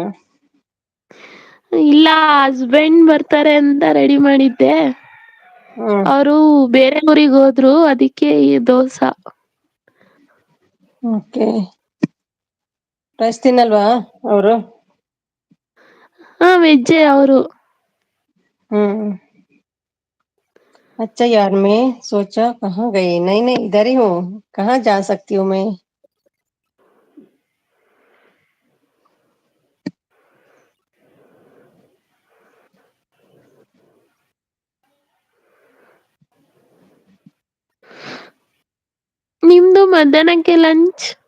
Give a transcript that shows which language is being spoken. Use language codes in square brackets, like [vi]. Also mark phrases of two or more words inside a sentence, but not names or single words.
[kn] ಇಲ್ಲ ಹಸ್ಬೆಂಡ್ ಬರ್ತಾರೆ ಅಂತ ರೆಡಿ ಮಾಡಿದ್ದೆ. ಹ್ಮ್ ಅವರು ಬೇರೆ ಊರಿಗೆ ಹೋದ್ರು ಅದಕ್ಕೆ ಈ ದೋಸಾ. ಓಕೆ ರೈಸ್ ತಿನ್ನಲ್ವಾ ಅವರು? ಹಾ ವೆಜ್ಜೆ ಅವರು. [hi] ಹ್ಮ್ अच्छा यार मैं सोचा कहाँ गई नहीं नहीं इधर ही हूँ कहाँ जा सकती हूँ मैं. [kn] ನಿಮ್ದು ಮಧ್ಯಾಹ್ನಕ್ಕೆ ಲಂಚ್?